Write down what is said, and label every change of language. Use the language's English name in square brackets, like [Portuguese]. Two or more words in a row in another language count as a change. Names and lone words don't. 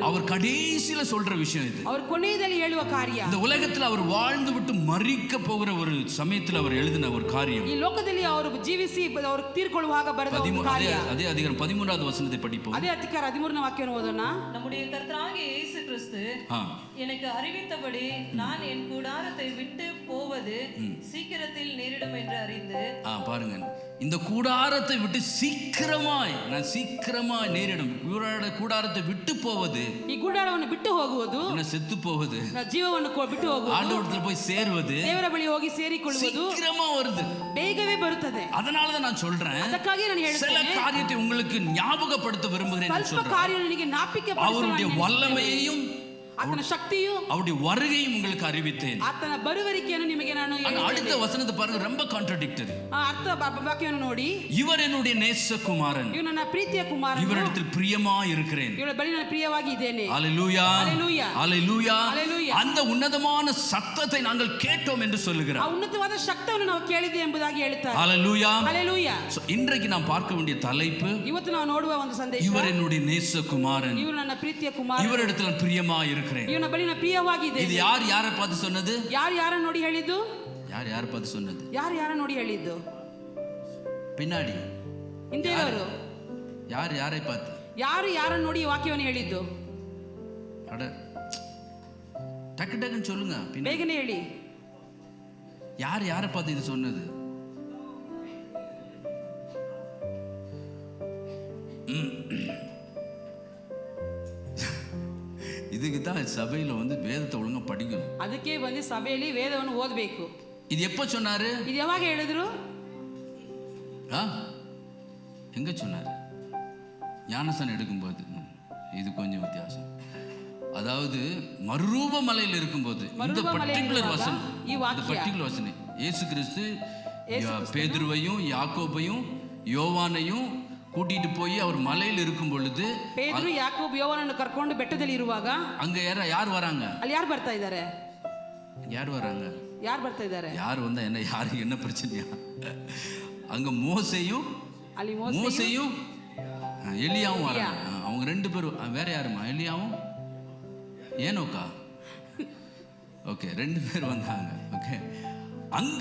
[Tamil] அவர் கடைசியில சொல்ற விஷயம் இது. [Kannada] அவர் ಕೊನೆಯಲ್ಲಿ ಹೇಳುವ ಕಾರ್ಯ, [Tamil] இந்த உலகத்துல அவர் வாழ்ந்து விட்டு மரிக்க போகிற ஒரு சமயத்துல அவர் எழுதின ஒரு காரியம். [Kannada] ಈ ಲೋಕದಲ್ಲಿ ಅವರು ಜೀವಿಸಿ ಅವರು ತೀರ್ಕೊಳ್ಳುವಾಗ ಬರೆದ ಒಂದು ಕಾರ್ಯ. [Tamil] அதே அதிகாரம் 13வது வசனத்தை படிப்போம். [Kannada] ಅದೇ ಅಧಿಕಾರ 13ನೇ ವಾಕ್ಯವನ್ನು ಓದೋಣ. [Tamil] நம்முடைய கர்த்தராகிய இயேசு கிறிஸ்து எனக்கு அறிவித்தபடி நான் என் கூடாரத்தை விட்டு போவது சீக்கிரத்தில் நேரிடும் என்று அறிந்து. பாருங்க, இந்த கூடாரத்தை விட்டு சீக்கிரமாய் நேரிடும். கூடாரத்தை விட்டு போவது, [Kannada] ಈ ಗುಡಾರವನ್ನು ಬಿಟ್ಟು ಹೋಗುವುದು, [Tamil] செத்து போவது, [Kannada] ಜೀವವನ್ನು ಬಿಟ್ಟು ಹೋಗುವುದು, [Tamil] ஆண்டவரிடத்தில் போய் சேருவது, [Kannada] ದೇವರ ಬಳಿ ಹೋಗಿ ಸೇರಿಕೊಳ್ಳುವುದು [Tamil] சீக்கிரமா வருது, [Kannada] ಬೇಗವೇ ಬರುತ್ತದೆ. [Tamil] அதனால தான் நான் சொல்றேன், [Kannada] ಅದಕ್ಕಾಗಿ ನಾನು [Tamil] சில [Kannada] ಹೇಳ್ತೇನೆ, [Tamil] காரியத்தை உங்களுக்கு ஞாபகப்படுத்த விரும்புகிறேன். [Kannada] ಸ್ವಲ್ಪ ಕಾರ್ಯ ನನಗೆ ಜ್ಞಾಪಿಕೆ [Tamil] அவருடைய வல்லமையையும் [Kannada] ಆತನ ಶಕ್ತಿಯು [Tamil] அவருடைய வருகையும் உங்களுக்கு அறிவித்தேன். [Kannada] ಆತನ ಬರುವರಿಕೆಯನ್ನು ನಿಮಗೆ ನಾನು ಹೇಳಿದ್ದೇನೆ. [Tamil] அடுத்த வசனத்தை பாருங்க, ரொம்ப கான்ட்ராடிக்டரி. [Kannada] ಅರ್ಥ ವಾಕ್ಯವನ್ನು ನೋಡಿ, [Tamil] இவர் என்னுடைய நேசகுமாரன், [Kannada] ಇವನು ನನ್ನ ಪ್ರೀತಿಯ ಕುಮಾರನು, [Tamil] இவரிடத்தில் பிரியமாய் இருக்கிறேன், [Kannada] ಇವಳ ಬಳಿ ನಾನು ಪ್ರಿಯವಾಗಿ ಇದ್ದೇನೆ. [Tamil] ஹல்லேலூயா, ஹல்லேலூயா, ஹல்லேலூயா. ஹல்லேலூயா. அந்த உன்னதமான சத்தத்தை நாங்கள் கேட்டோம் என்று [Kannada] ಆ [Tamil] சொல்லுகிறார். [Kannada] ಉನ್ನತವಾದ ಶಬ್ದವನ್ನು ನಾವು ಕೇಳಿದೆ ಎಂಬುದಾಗಿ ಹೇಳ್ತಾರೆ. [Tamil] ஹல்லேலூயா, [Kannada] ಹಲ್ಲೆಲೂಯಾ. [Tamil] இன்றைக்கு நாம் பார்க்க வேண்டிய தலைப்பு, [Kannada] ಇವತ್ತು ನಾವು ನೋಡುವ ಒಂದು ಸಂದೇಶ, [Tamil] இவர் என்னுடைய நேசகுமாரன், [Kannada] ಇವರು ನನ್ನ ಪ್ರೀತಿಯ ಕುಮಾರ, [Tamil] இவரிடத்தில் பிரியமாய் இருக்கிறேன். [Kannada] ಇವನ ಬಳಿ ನಾನು ಪ್ರಿಯವಾಗಿದೆ. [Tamil] இது யாரை பார்த்து சொன்னது? [Kannada] ಯಾರು ನೋಡಿ ಹೇಳಿದ್ದು? [Tamil] யாரை பார்த்து சொன்னது? [Kannada] ಯಾರು ನೋಡಿ ಹೇಳಿದ್ದು? [Tamil] பின்னாடி [Kannada] ಹಿಂದೆ ಇರೋರು [Tamil] யாரை பார்த்து? [Kannada] ಯಾರನ್ನು ನೋಡಿ ಈ ವಾಕ್ಯವನ್ನು ಹೇಳಿದ್ದು? [Tamil] அட டக்குன்னு சொல்லுங்க, [Kannada] ಬೇಗನೆ ಹೇಳಿ. [Tamil] யாரை பார்த்து இது சொன்னது? இதுக்கு தான் சபையில வேதத்தை ஒழுங்கா படிக்கணும். [Kannada] ಅದಕ್ಕೆ ಬಂದು ಸಭೆಯಲ್ಲಿ ವೇದವನ್ನು ಓದಬೇಕು. [Tamil] இது எப்ப சொன்னாரு? [Kannada] ಇದು ಯಾವಾಗ ಹೇಳಿದ್ರು? [Tamil] எங்க சொன்னாரு? ஞானஸ்தானம் எடுக்கும்போது. இது கொஞ்சம் வித்தியாசம். அதாவது மறுரூப மலையில் இருக்கும்போது இந்த பர்టిక్యులர் வசனம், இந்த பர்టిక్యులர் வசனம், இயேசு கிறிஸ்து பேதுருவையும் யாக்கோபையும் யோவானையும் கூட்டிட்டு போய் அவர் மலையில் இருக்கும் பொழுது, [Kannada] பேதுரு ಯಾಕೋಬ್ ಯೋವಾನನ್ನು ಕರ್ಕೊಂಡು ಬೆಟ್ಟದಲ್ಲಿ ಇರುವಾಗ [Tamil] அங்க யார் வராங்க? [Kannada] ಅಲ್ಲಿ ಯಾರು ಬರ್ತಾ ಇದ್ದಾರೆ? [Tamil] யார் வராங்க? [Kannada] ಯಾರು ಬರ್ತಾ ಇದ್ದಾರೆ? [Tamil] யார் வந்தா என்ன, யாருக்கு என்ன பிரச்சனையா? அங்க மோசேயும் எலியாவும் வராங்க. அவங்க 2 பேரும். வேற யாருமா? எலியாவும் ஏனோக்கா? ஓகே, 2 பேர் வந்தாங்க. ஓகே, அங்க